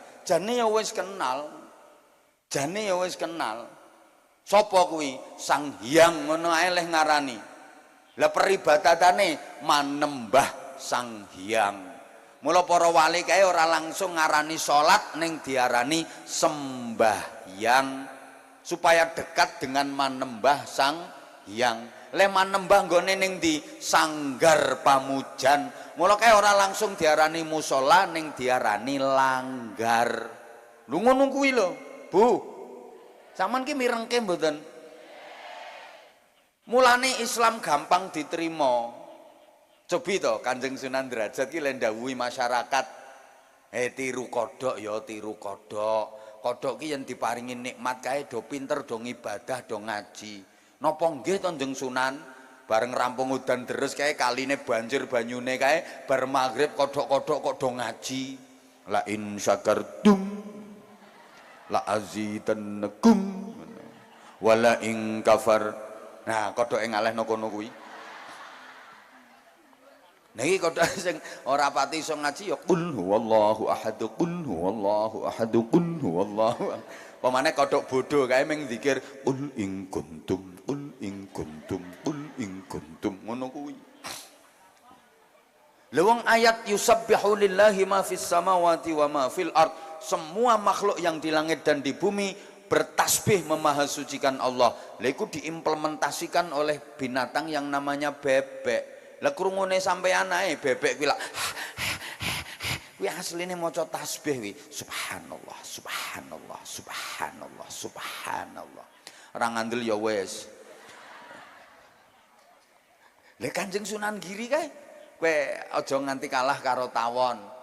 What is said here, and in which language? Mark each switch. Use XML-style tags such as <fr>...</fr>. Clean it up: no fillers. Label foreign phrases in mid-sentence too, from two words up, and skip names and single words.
<jv>Jane ya wis kenal. Jane ya wis kenal. Sapa kuwi? Sang Hyang ngono ae leh ngarani. Lah peribadatane manembah Sang Hyang. Mula para wali kae ora langsung ngarani salat ning diarani sembahyang supaya</jv> <id>dekat dengan</id> <jv>manembah Sang Hyang. Leman nembah nggone ning di sanggar pamujan. Mula kae ora langsung diarani musala ning diarani langgar. Lu ngono kuwi lho, Bu. Sampeyan ki mirengke mboten? Mulane Islam gampang diterima. Cobi to Kanjeng Sunan Derajat ki le ndhawuhi masyarakat, tiru kodhok ya tiru kodhok. Kodhok ki yen diparingi nikmat kae do pinter do ngibadah do ngaji. Napa nggih to Kanjeng Sunan? Bareng rampung udan deres kae kaline banjir banyune kae bar magrib kodhok-kodhok kok do ngaji.</jv> <ar>La in syakartum la azidannakum wala in kafar.</ar> <jv>Nah, kodhoke ngalehno kono kuwi. Niki kodhok sing ora pati iso ngaji ya</jv> <ar>qul huwallahu ahad, qul huwallahu ahad, qul huwallahu.</ar> <jv>Pemane kodhok bodho kae ming zikir</jv> <ar>qul in kuntum qul in kuntum qul in kuntum</ar> <jv>ngono kuwi.</jv> <ar>Lewong ayat yusabbihu lillahi ma fis samawati wa ma fil ard.</ar> <id>Semua makhluk yang di langit dan di bumi bertasbih memahasucikan Allah.</id> <jv>Lha iku</jv> <id>diimplementasikan oleh binatang yang namanya bebek.</id> <jv>Lah krungune sampeyan ae bebek kuwi lak kuwi asline maca tasbih kuwi</jv> <ar>subhanallah subhanallah subhanallah subhanallah.</ar> <jv>Ora ngandel ya wis. Lha Kanjeng Sunan Giri kae kowe aja nganti kalah karo tawon.</jv>